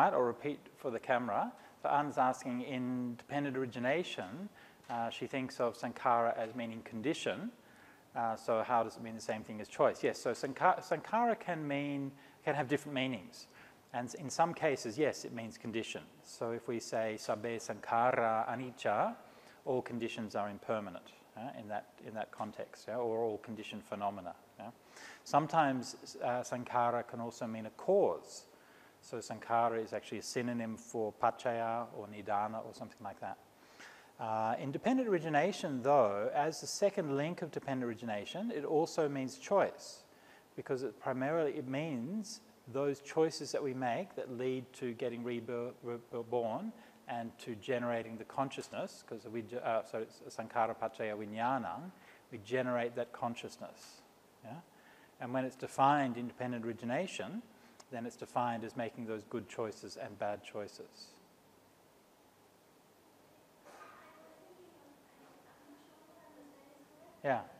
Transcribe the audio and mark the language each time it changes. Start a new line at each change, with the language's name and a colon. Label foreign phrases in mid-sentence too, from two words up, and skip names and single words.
English: I'll repeat for the camera. So Anne's asking, in dependent origination, she thinks of sankhara as meaning condition. So how does it mean the same thing as choice? Yes, so sankhara can have different meanings. And in some cases, yes, it means condition. So if we say
Pali: sabbe sankhara anicca,
English: all conditions are impermanent in that context, yeah? Or all conditioned phenomena. Yeah? Sometimes sankhara can also mean a cause. So sankhara is actually a synonym for paccaya or nidana or something like that. In dependent origination, though, as the second link of dependent origination, it also means choice, because it means those choices that we make that lead to getting reborn and to generating the consciousness, because so it's
Pali: sankhara paccaya vijnanam,
English: we generate that consciousness. Yeah? And when it's defined in dependent origination, then it's defined as making those good choices and bad choices. Yeah.